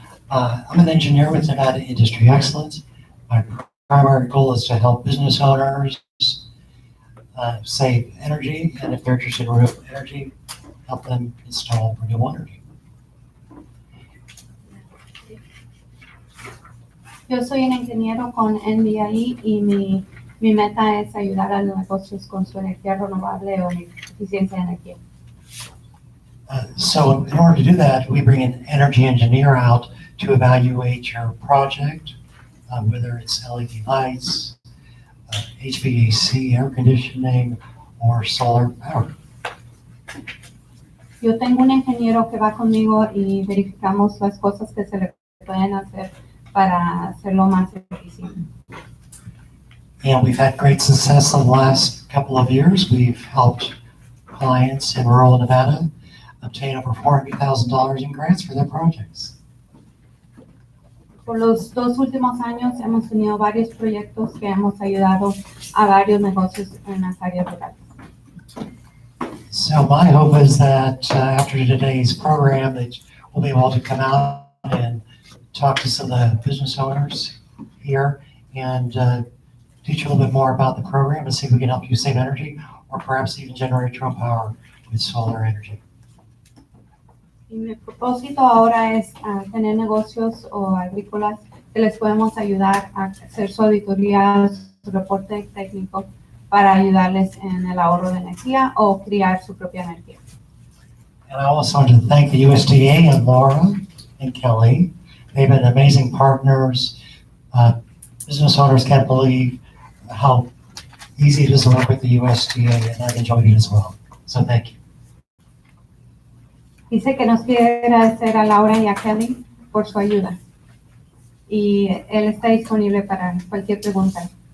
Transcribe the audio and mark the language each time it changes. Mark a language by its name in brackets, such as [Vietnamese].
[English] I'm an engineer with Nevada Industry Excellence. My primary goal is to help business owners save energy, and if they're interested in renewable energy, help them install renewable energy. [Spanish] Yo soy un ingeniero con NBI y mi meta es ayudar a los negocios con su energía renovable o eficiencia de energía. [English] So in order to do that, we bring an energy engineer out to evaluate your project, whether it's LED lights, HVAC, air conditioning, or solar power. [Spanish] Yo tengo un ingeniero que va conmigo y verificamos las cosas que se le pueden hacer para hacerlo más eficiente. [English] And we've had great success in the last couple of years. We've helped clients in rural Nevada obtain over $400,000 in grants for their projects. [Spanish] Por los 2 últimos años hemos tenido varios proyectos que hemos ayudado a varios negocios en las áreas rurales. [English] So my hope is that after today's program that we'll be able to come out and talk to some of the business owners here and teach you a little bit more about the program and see if we can help you save energy or perhaps even generate your own power with solar energy. [Spanish] Y mi propósito ahora es tener negocios o agrícolas que les podemos ayudar a hacer su auditoría, su reporte técnico para ayudarles en el ahorro de energía o crear su propia energía. [English] And I also want to thank the USDA and Laura and Kelly. They've been amazing partners. Business owners can't believe how easy it is to work with the USDA, and I've enjoyed it as well. So thank you. [Spanish] Dice que nos quiere agradecer a Laura y a Kelly por su ayuda. Y él está disponible para cualquier pregunta.